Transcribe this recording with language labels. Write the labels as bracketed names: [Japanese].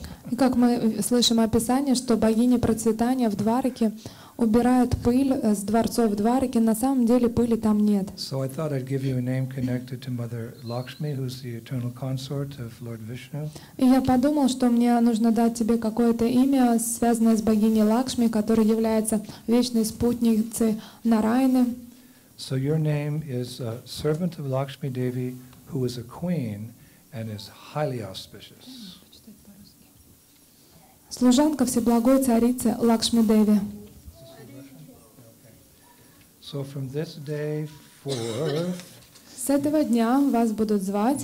[Russian] И как мы слышим описание, что богиня процветания в Двараке убирает пыль с дворцов Двараки, на самом деле пыли там нет. [English] So I thought I'd give you a name connected to Mother Lakshmi, who's the eternal consort of Lord Vishnu. [Russian] И я подумал, что мне нужно дать тебе какое-то имя, связанное с богиней Лакшми, которая является вечной спутницей Нараяны. [English] So your name is a servant of Lakshmi Devi, who is a queen and is highly auspicious. [Russian] Служанка Всеблагой Царицы Лакшми Деви. [English] So from this day forth, [Russian] С этого дня вас будут звать,